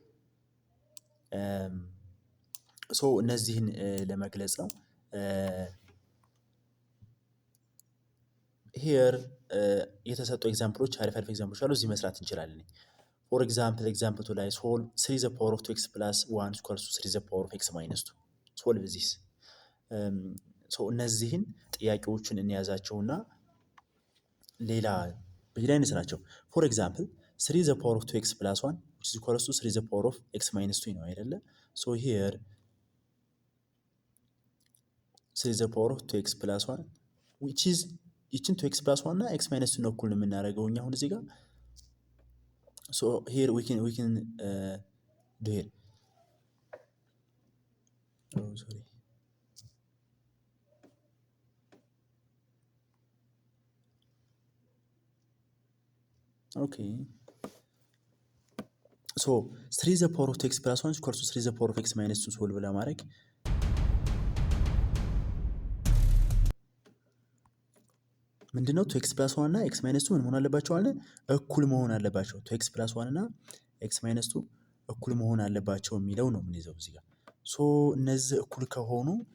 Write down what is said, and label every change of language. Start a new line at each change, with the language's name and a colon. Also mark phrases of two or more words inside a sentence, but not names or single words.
Amharic: ሶ እነዚህን ለመግለጽ ነው። ሂር የተሰጡ ኤግዛምፕሎች አሪፍ ኤግዛምፕሎች አሉ። እዚህ መስራት እንችላለን።
English: for example example ቱ ላይ solve 3 the power of 2x plus 1 equals to 3 the power of x minus 2 solve this።
Amharic: ሶ እነዚህን ጥያቄዎችን እንያዛቸውና ሌላ በሌላ አይነት ናቸው።
English: for example 3 the power of 2x plus 1 which is equals to 3 the power of x minus 2
Amharic: ነው አይደለ?
English: so here 3 the power of 2x plus 1 which is ይችን 2x plus 1 እና x minus 2
Amharic: ነው እኩል የምናደርገው እኛ አሁን እዚህ ጋር።
English: so here we can do here sorry okay so 3 the power of 2x plus 1 equals to 3 the power of x minus 2 ሶልቭ
Amharic: ለማድረግ ምንድነው
English: 2x plus 1 እና x minus 2
Amharic: ምን መሆን አለባቸው አለ? እኩል መሆን አለባቸው።
English: 2x plus 1
Amharic: እና
English: x minus 2
Amharic: እኩል መሆን አለባቸው የሚለው ነው የምንይዘው እዚህ ጋር። ሶ እነዚህ እኩል ከሆኑ